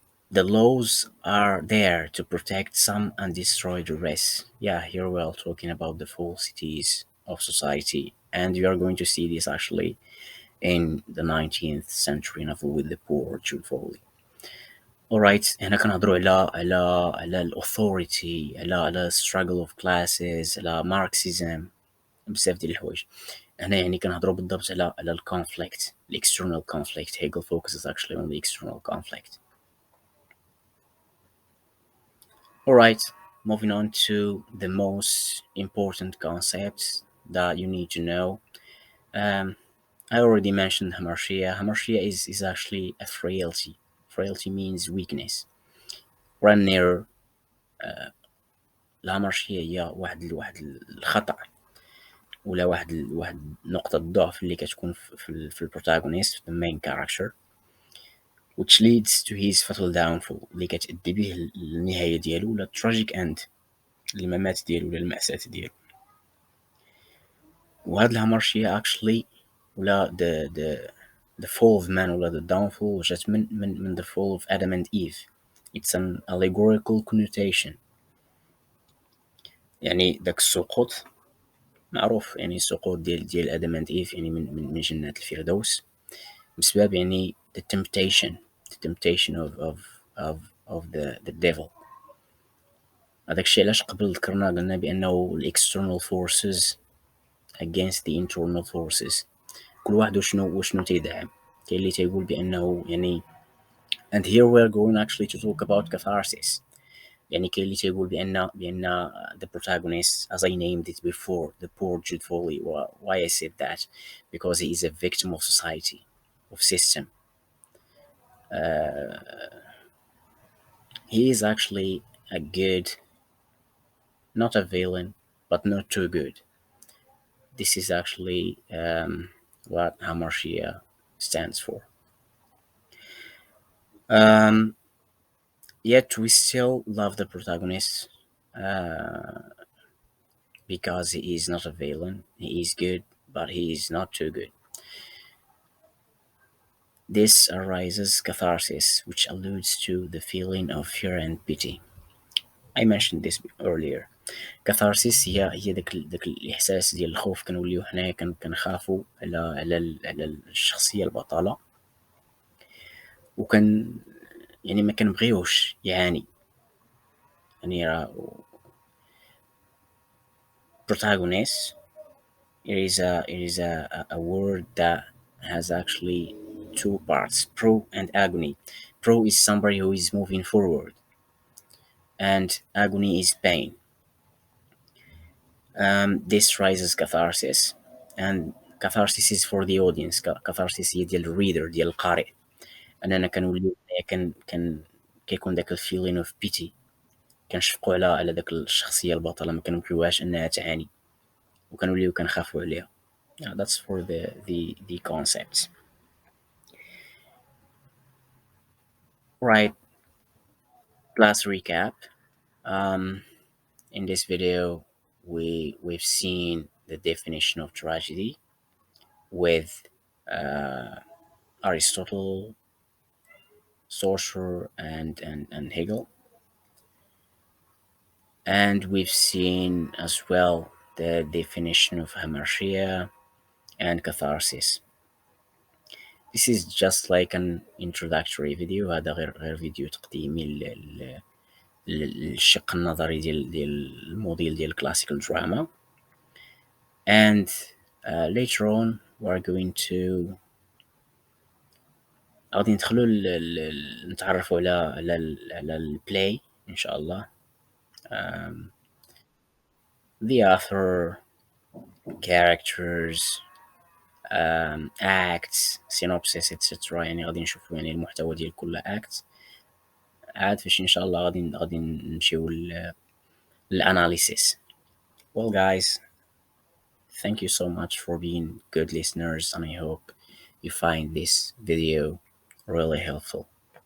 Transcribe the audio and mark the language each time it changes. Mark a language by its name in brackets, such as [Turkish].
[English] The laws are there to protect some and destroy the rest. Yeah, here we are talking about the falsities of society, and we are going to see this actually in the 19th century novel with the poor Jude Foley. [Arabic] Alright, هنا كنهضروا على الأوثوريتي، على [English] struggle of classes، [Arabic] على Marxism، بزاف ديال الحوايج. هنا يعني كنهضروا بالضبط على الconflict، [English] the external conflict. Hegel focuses actually on the external conflict. Alright, moving on to the most important concepts that you need to know. I already mentioned hamartia. Hamartia is actually a frailty. Frailty means weakness. [Arabic] Run near الهامرشية هي واحد الخطأ ولا واحد نقطة ضعف اللي كتكون في البروتاغونيست في [English] the main character, which leads to his fatal downfall [Arabic] اللي كتأدي به للنهاية ديالو ولا [English] tragic end, [Arabic] الممات ديالو ولا المأساة ديالو. وهاد الهامرشية actually ولا [English] the fall of man [Arabic] ولا [English] the downfall [Arabic] جات من [English] the fall of Adam and Eve. It's an allegorical connotation. [Arabic] يعني داك السقوط معروف, يعني السقوط ديال آدم and Eve يعني من جنات الفردوس بسبب يعني [English] the temptation of the devil. [Arabic] هذاك الشيء علاش قبل قلنا بأنه ال [English] external forces against the internal forces, [Arabic] كل واحد وشنو تيدعم. كاين اللي تيقول بأنه يعني [English] and here we're going actually to talk about catharsis. [Arabic] يعني كاين اللي تيقول بأن [English] the protagonist, as I named it before, the poor Jude Foley. Why I said that? Because he is a victim of society, of system. He is actually a good, not a villain, but not too good. This is actually what hamartia stands for. Yet we still love the protagonist because he is not a villain. He is good, but he is not too good. This arises catharsis, which alludes to the feeling of fear and pity. I mentioned this earlier. [Arabic] catharsis هي داك الإحساس ديال الخوف, كنوليو حنايا كنخافو على الشخصية البطلة, وكان يعني ما كنبغيوش يعاني. يعني راه [English] protagonist, it is a word that has actually two parts, pro and agony. Pro is somebody who is moving forward, and agony is pain. This raises catharsis, and catharsis is for the audience. [Arabic] catharsis هي ديال الريدر, ديال القارئ, اننا كنوليو كان كيكون داك [English] الفيلين of pity, [Arabic] كنشفقوا على داك الشخصيه البطله, ما كنبغيوهاش انها تعاني وكنوليو كنخافوا عليها. [English] That's for the concepts. Right, last recap. In this video we've seen the definition of tragedy with Aristotle, Saussure, and Hegel, and we've seen as well the definition of hamartia and catharsis. This is just like an introductory video. [Arabic] هذا غير فيديو تقديمي للشق النظري ديال الموديل ديال [English] classical drama. And later on we're going to [Arabic] غادي ندخلوا نتعرفوا على البلاي ان شاء الله, [English] the author, characters, acts, synopsis, etc. [Arabic] يعني غادي نشوفوا يعني المحتوى ديال كل act. عاد فاش ان شاء الله غادي نمشيو للanalysis. [English] Well guys, thank you so much for being good listeners, and I hope you find this video really helpful.